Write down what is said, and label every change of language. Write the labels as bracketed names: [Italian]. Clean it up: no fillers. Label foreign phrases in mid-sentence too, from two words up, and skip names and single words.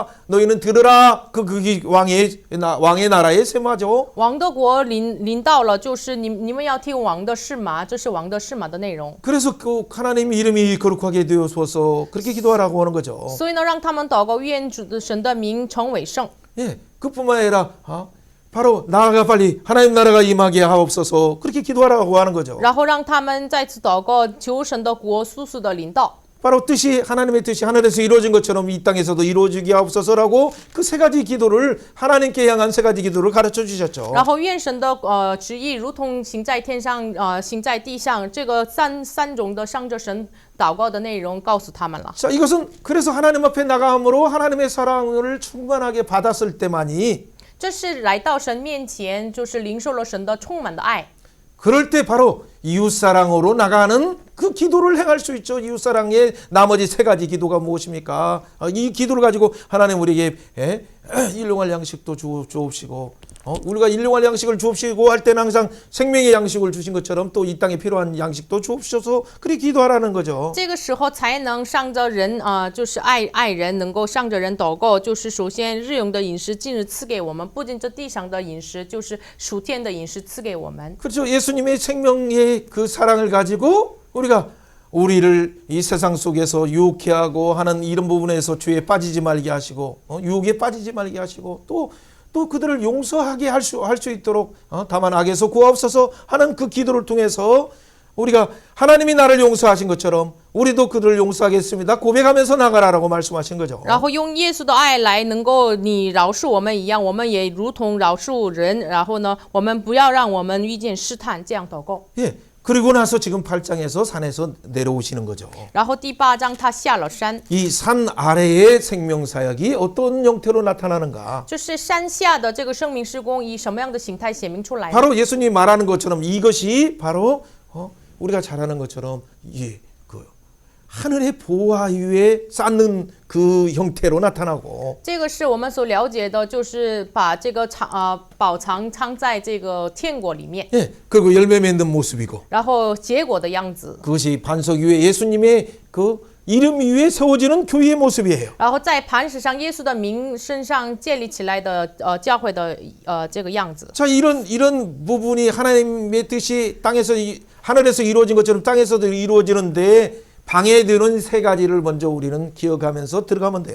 [Korean] 너희는 들으라. 그게 왕의 나라의 쇠마죠. [Chinese] 王的国临到了，就是你们要听王的释马，这是王的释马的内容。 [Korean] 그래서 그 하나님 이름이 거룩하게 되어서 그렇게 기도하라고 하는 거죠. [Chinese] 所以呢，让他们祷告，愿主的神的名成为圣。 [Korean] 예, 그뿐만 아니라 바로 나라가 빨리 하나님 나라가 임하게 하옵소서 그렇게 기도하라고 하는 거죠. [Chinese] 然后让他们再次祷告，求神的国速速的临到。 [Korean] 바로 뜻이 하나님의 뜻이 하늘에서 이루어진 것처럼 이 땅에서도 이루어지게 하옵소서라고 그 세 가지 기도를 하나님께 향한 세 가지 기도를 가르쳐 주셨죠. [Chinese] 然后愿神的旨意如同行在天上，行在地上，这个三种的向着神祷告的内容告诉他们了。 [Korean] 자, 이것은 그래서 하나님 앞에 나감으로 하나님의 사랑을 충만하게 받았을 때만이 [Chinese] 这是来到神面前，就是领受了神的充满的爱。 [Korean] 그럴 때 바로 이웃사랑으로 나가는 그 기도를 행할 수 있죠. 이웃사랑의 나머지 세 가지 기도가 무엇입니까? 이 기도를 가지고 하나님 우리에게 일용할 양식도 주옵시고 우리가 일용할 양식을 주옵시고 할 때는 항상 생명의 양식을 주신 것처럼 또 이 땅에 필요한 양식도 주옵소서 그렇게 기도하라는 거죠. [Chinese] 这个时候才能向着人就是爱人，能够向着人祷告。就是首先日用的饮食今日赐给我们，不仅这地上的饮食，就是属天的饮食赐给我们。 [Korean] 그렇죠. 예수님의 생명의 그 사랑을 가지고 우리를 이 세상 속에서 유혹해 하고 하는 이런 부분에서 죄에 빠지지 말게 하시고 유혹에 빠지지 말게 하시고 또 그들을 용서하게 할 수 있도록 다만 악에서 구하옵소서 하는 그 기도를 통해서 우리가 하나님이 나를 용서하신 것처럼 우리도 그들을 용서하겠습니다. 고백하면서 나가라라고 말씀하신 거죠. [Chinese] 然后用耶稣的爱来能够你饶恕我们一样，我们也如同饶恕人。然后呢，我们不要让我们遇见试探，这样祷告。 [Korean] 예. 그리고 나서 지금 8장에서 산에서 내려오시는 거죠. [Chinese] 然后第8章他下了山， [Korean] 이 산 아래의 생명사역이 어떤 형태로 나타나는가? [Chinese] 就是山下的这个生命施工以什么样的形态显明出来呢？ [Korean] 바로 예수님이 말하는 것처럼 이것이 바로 우리가 잘 아는 것처럼 그 하늘의 보화 위에 쌓는 그 형태로 나타나고 [Chinese] 这个是我们所了解的，就是把这个宝藏藏在这个天国里面， [Korean] 예, 그리고 열매 맺는 모습이고 [Chinese] 然后结果的样子， [Korean] 그것이 반석 위에 예수님의 그 이름 위에 세워지는 교회의 모습이에요. [Chinese] 然后在磐石上耶稣的名身上建立起来的教会的这个样子。 [Korean] 자, 이런 부분이 하나님의 뜻이 하늘에서 이루어진 것처럼 땅에서도 이루어지는데 방해되는 세 가지를 먼저 우리는 기억하면서 들어가면 돼요.